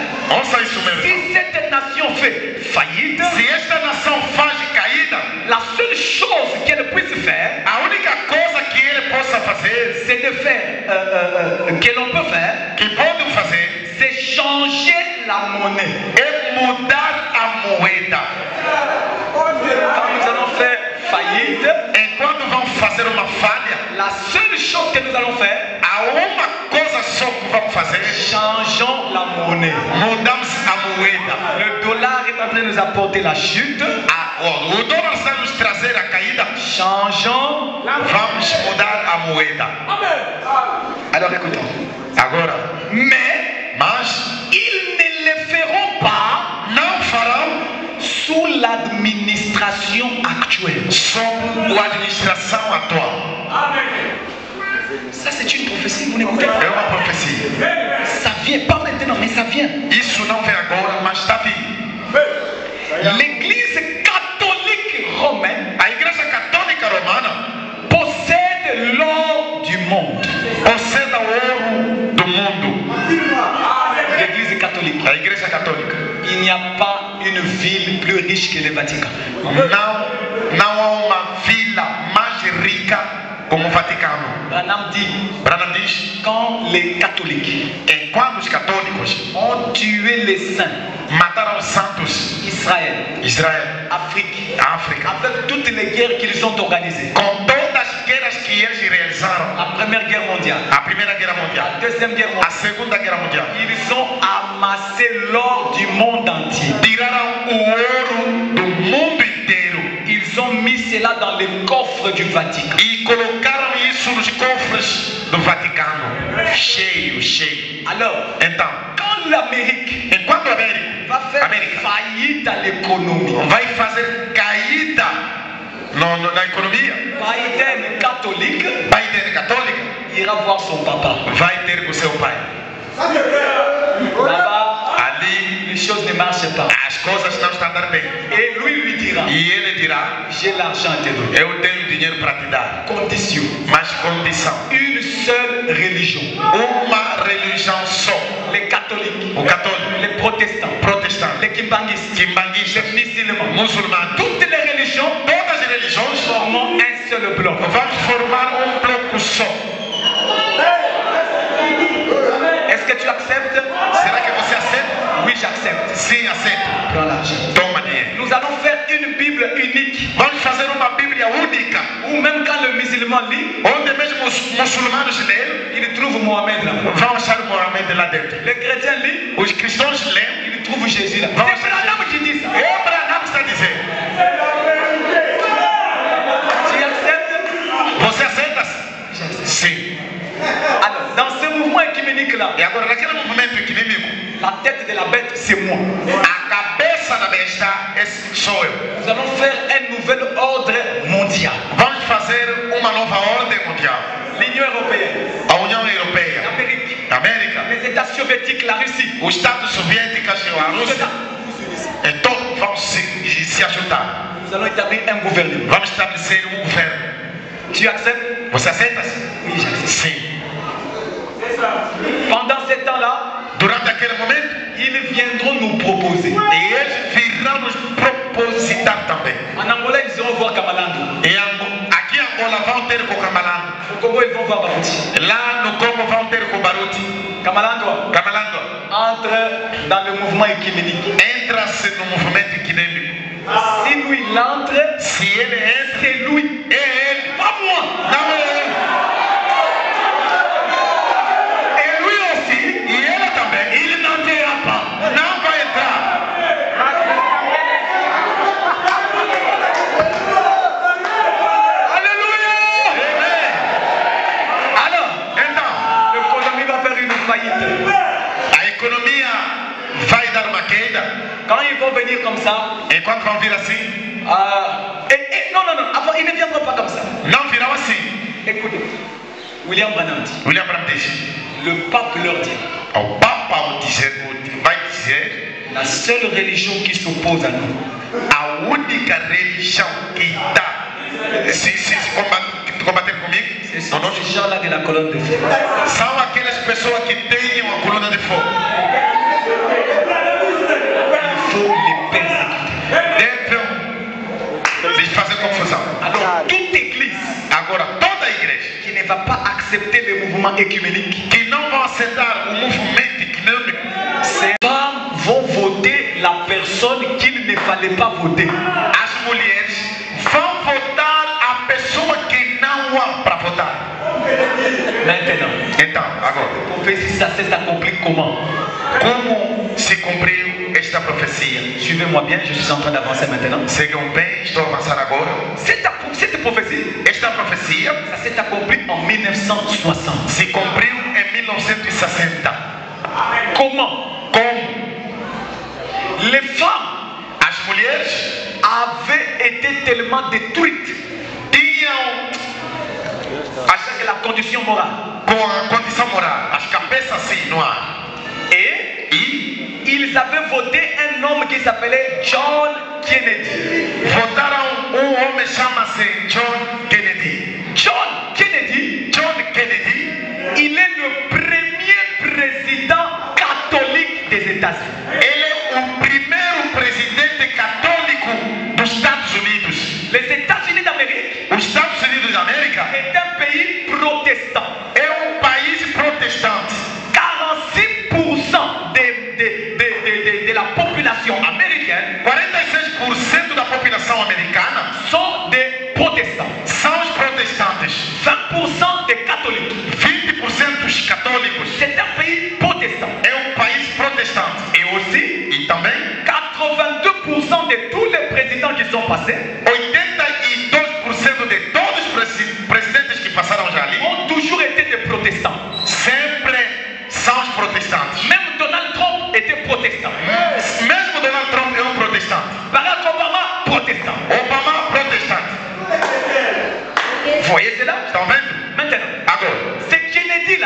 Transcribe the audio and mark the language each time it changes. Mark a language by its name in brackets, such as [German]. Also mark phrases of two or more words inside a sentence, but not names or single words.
[Portuguese] ouça isso mesmo. [French] si cette nation fait faillite, [Portuguese] Se esta nação faz caída, [French] la seule chose qu'elle puisse faire, [Portuguese] a única coisa que ele possa fazer, [French] c'est de faire, que l'on peut faire, [Portuguese] que pode fazer, [French] c'est changer la monnaie. [Portuguese] é mudar a moeda. [French] Quand nous allons faire faillite, [Portuguese] Enquanto vão fazer uma falha, [French] la seule chose que nous allons faire, [Portuguese] há uma coisa só que vão fazer, [French] changeons la monnaie. [Portuguese] mudamos a moeda. [French] Le dollar est en train de nous apporter la chute. [Portuguese] O dólar está nos trazer a caída, [French] Changeons. [Portuguese] vamos mudar a moeda. [French] Alors écoutons. [Portuguese] Agora, [French] Mais ils ne le feront pas [Portuguese] não farão [French] sous l'administration actuelle. [Portuguese] sob a administração atual. [French] Ça c'est une prophétie, vous n'écoutez [Portuguese] É [French] pas. [Portuguese] uma profecia. [French] Ça vient pas maintenant, mais ça vient. [Portuguese] Isso não vem agora, mas está vindo. [French] L'église catholique romaine [Portuguese] A Igreja Católica Romana [French] possède l'or du monde. [Portuguese] possui o ouro do mundo. [French] L'église catholique. [Portuguese] A Igreja Católica. [French] Il n'y a pas une ville plus riche que le Vatican. [Portuguese] Não há uma vila mais rica como o Vaticano. [French] Branham dit, [Portuguese] Branham diz, [French] quand les catholiques [Portuguese] enquanto os católicos [French] ont tué les saints, [Portuguese] mataram os santos, [French] Israël, [Portuguese] Israel, [French] Afrique, [Portuguese] a África, [French] avec toutes les guerres qu'ils ont organisées, [Portuguese] com todas as guerras que eles realizaram, [French] la première guerre mondiale, [Portuguese] a Primeira Guerra [French] la [Portuguese] Mundial, [French] deuxième guerre [Portuguese] a [French] mondiale, [Portuguese] Segunda Guerra Mundial, [French] ils ont amassé l'or du monde entier. [Portuguese] tiraram o ouro do mundo inteiro [French] Ils ont mis cela dans les coffres du Vatican. [Portuguese] e colocaram isso nos cofres do Vaticano, cheio, cheio. [French] Alors, [Portuguese] Então, [French] quand l'Amérique [Portuguese] enquanto a América [French] va faire [Portuguese] América [French] faillite à l'économie, [Portuguese] vai fazer caída na economia, [French] Biden catholique [Portuguese] Biden católica [French] ira voir son papa. [Portuguese] vai ter com seu pai. [French] Là-bas, [Portuguese] Ali [French] les choses ne marchent pas. [Portuguese] as coisas não estão a dar bem. [French] Et lui dira, [Portuguese] E ele dirá, [French] j'ai l'argent à te donner. [Portuguese] eu tenho dinheiro para te dar, [French] Condition. [Portuguese] mas condição. [French] Une seule religion. [Portuguese] Uma religião só. [French] Les catholiques, [Portuguese] O católico, [French] les protestants, [Portuguese] protestante, [French] les kimbanguistes, [Portuguese] quimbanguista, [French] les musulmans. [Portuguese] muçulmano, [French] Toutes les religions [Portuguese] todas as religiões [French] formant un seul bloc. [Portuguese] vão formar bloco só. [French] Est-ce que tu acceptes? [Portuguese] Será que você aceita? [French] Oui, j'accepte. [Portuguese] Sim, aceito. [French] Prends l'argent. [Portuguese] Toma dinheiro. [French] Nous allons faire une Bible unique [Portuguese] Vamos fazer uma Bíblia única, [French] où même quand le musulman lit, [Portuguese] onde mesmo os muçulmanos leem, [French] il trouve Mohamed là. [Portuguese] vão achar Mohamed lá dentro. [French] Le chrétien lit, [Portuguese] Os cristãos leem, [French] il trouve Jésus là. [Portuguese] Vamos. [French] C'est Branham qui dit ça. [Portuguese] o Branham está dizendo. [French] Tu acceptes? [Portuguese] Você aceita? Sim. [French] Alors, dans ce mouvement écuménique là, [Portuguese] E agora, naquele movimento econômico, [French] la tête de la bête, c'est moi. [Portuguese] a cabeça da besta sou eu. [French] Nous allons faire un nouvel ordre mondial. [Portuguese] Vamos fazer uma nova ordem mundial. [French] L'Union européenne, [Portuguese] A União Europeia, [French] l'Amérique, [Portuguese] a América, [French] les États soviétiques, la Russie. [Portuguese] os Estados Soviéticos e a Rússia, todos vão se ajudar. [French] Nous allons établir un gouvernement. [Portuguese] Vamos estabelecer governo. [French] Tu acceptes? [Portuguese] Você aceita? [French] Oui, j'accepte. [Portuguese] Sim. [French] Pendant ce temps-là, [Portuguese] Durante aquele momento, [French] ils viendront nous proposer. [Portuguese] e eles virão nos propositar também. [French] En Angola, ils iront voir Kamalandu. [Portuguese] E aqui em Angola vão ter com o Kamalango. [French] Au Congo, ils vont voir Barouti. [Portuguese] Lá no Congo vão ter com o Baruti. [French] Kamalandu [Portuguese] Kamalango [French] entre dans le mouvement écuménique. [Portuguese] entra-se no movimento econômico. [French] Si lui il entre, [Portuguese] si ele entra, [French] c'est lui. [Portuguese] é ele, [French] Pas moi. [Portuguese] não é ele. [French] Et lui aussi, [Portuguese] E ele também, [French] il n'entrera pas. [Portuguese] não vai entrar. [French] Alléluia. [Portuguese] Amém. [French] Alors, [Portuguese] Então, [French] l'économie va faire une faillite. [Portuguese] a economia vai dar uma queda. [French] Quand ils vont venir comme ça, [Portuguese] Enquanto vão vir assim, [French] non, avant, ils ne viendront pas comme ça. [Portuguese] não virão assim. [French] Écoutez, William Branham dit, [Portuguese] William Branham diz, [French] le pape leur dit, [Portuguese] o Papa vai dizer, [French] la seule religion qui s'oppose à nous, [Portuguese] a única religião que está se combatendo comigo, [French] c'est ces gens-là de la colonne de feu. [Portuguese] são aquelas pessoas que têm uma coluna de fogo. [French] Il faut les persécuter. [Portuguese] Devem lhes fazer confusão. [French] Alors, toute église [Portuguese] Agora, toda a igreja [French] qui ne va pas accepter le mouvement écuménique, [Portuguese] que não vão aceitar o movimento econômico, [French] ces femmes vont voter la personne qu'il ne fallait pas voter. [Portuguese] as mulheres vão votar a pessoa que não há para votar. [French] Maintenant, [Portuguese] Então, agora, [French] on fait si ça s'accomplit comment? [Portuguese] como se cumpriu esta profecia? [French] Suivez-moi bien, je suis en train d'avancer maintenant. [Portuguese] Sigam bem, estou a avançar agora. [French] Cette prophétie, [Portuguese] Esta profecia [French] ça s'est accompli en 1960. [Portuguese] se cumpriu em 1960. [French] Comment? [Portuguese] Como [French] Les femmes [Portuguese] as mulheres [French] avaient été tellement détruites [Portuguese] tinham, [French] avec la condition morale. [Portuguese] com a condição moral, as cabeças assim no ar. [French] Et [Portuguese] E [French] ils avaient voté un homme qui s'appelait John Kennedy. [Portuguese] votaram homem chama-se John Kennedy. [French] John Kennedy, [Portuguese] John Kennedy, [French] il est le premier président catholique des États-Unis. [Portuguese] ele é o primeiro presidente católico dos Estados Unidos. [French] Les États-Unis d'Amérique [Portuguese] Os Estados Unidos da América [French] est un pays protestant. [Portuguese] é um país protestante. [French] 46% de la population américaine [Portuguese] 46% da população americana [French] sont des protestants. [Portuguese] são os protestantes. [French] 20% des catholiques. [Portuguese] 20% dos católicos. [French] C'est un pays protestant. [Portuguese] É um país protestante. [French] Et aussi, [Portuguese] E também [French] 82% de tous les présidents qui sont passés [Portuguese] 82% de todos os presidentes que passaram já ali [French] ont toujours été des protestants. [Portuguese] sempre são os protestantes. [French] Même Donald Trump était protestant. [Portuguese] Mesmo Donald Trump é um protestante. [French] Barack Obama, protestant. [Portuguese] Obama, protestante. [French] Vous voyez cela? [Portuguese] Estão vendo? [French] Maintenant, [Portuguese] Agora, [French] ce Kennedy-là,